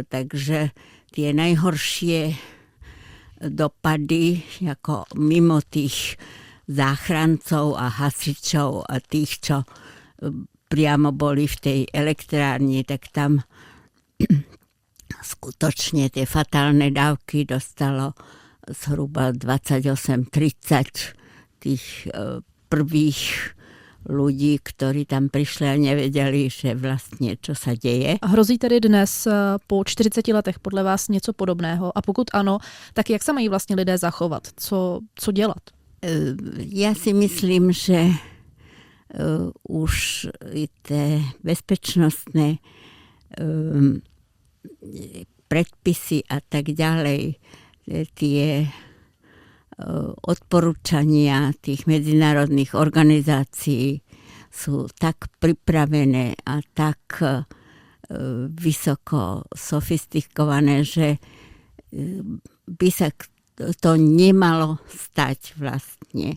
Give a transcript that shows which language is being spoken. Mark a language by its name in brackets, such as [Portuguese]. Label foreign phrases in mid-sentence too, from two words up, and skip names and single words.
[Slovak] Takže tie najhoršie dopady, ako mimo tých záchrancov a hasičov a tých, čo priamo boli v tej elektrárni, tak tam skutočne tie fatálne dávky dostalo zhruba 28-30 tých prvých ľudí, ktorí tam prišli a nevedeli, že vlastne čo sa deje. [Czech] Hrozí tedy dnes po 40 letech podle vás něco podobného? A pokud ano, tak jak se mají vlastně lidé zachovat? Co dělat? [Slovak] Ja si myslím, že už tie bezpečnostné predpisy a tak ďalej, tie odporúčania tých medzinárodných organizácií sú tak pripravené a tak vysoko sofistikované, že by sa to nemalo stať vlastne.